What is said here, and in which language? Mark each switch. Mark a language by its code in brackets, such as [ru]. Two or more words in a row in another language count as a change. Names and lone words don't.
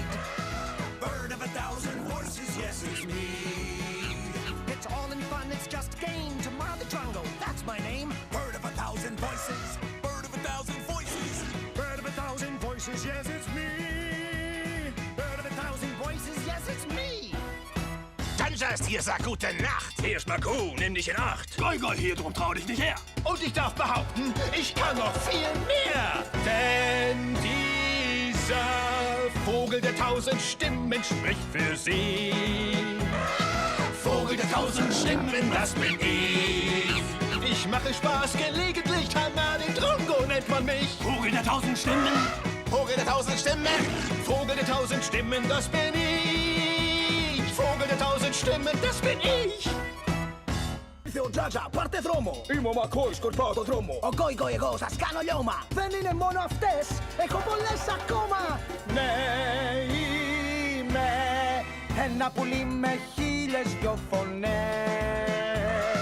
[en] Bird of 1,000 voices, yes it's me. It's all in fun, it's just game. Tamaa the drongo, that's my name. Bird of 1,000 voices. Bird of 1,000 voices. Bird of 1,000 voices, yes it's me. Bird of 1,000 voices, yes it's me. [de] Janja ist hier, sagt Gute Nacht. Hier ist Makuu, nimm dich in Acht. Goigoi hier, drum trau dich nicht her. Und ich darf behaupten, ich kann noch viel mehr. Denn dieser Vogel der 1000 Stimmen spricht für sich. Vogel der 1000 Stimmen, das bin ich. Ich mache Spaß gelegentlich, Tamaa, den Drongo nennt man mich. Vogel der 1000 Stimmen. Vogel der 1000 Stimmen. Vogel der 1000 Stimmen, das bin ich. Vogel der 1000 Stimmen, das bin ich. [el] Janja, parte δρόμο. Είμαι ο Μακού, σκορπάω το δρόμο. Ο Goigoi εγώ σας κάνω λιώμα. Δεν είναι μόνο αυτές, έχω πολλές ακόμα. Ναι, είμαι ένα πουλί με 1002 φωνές.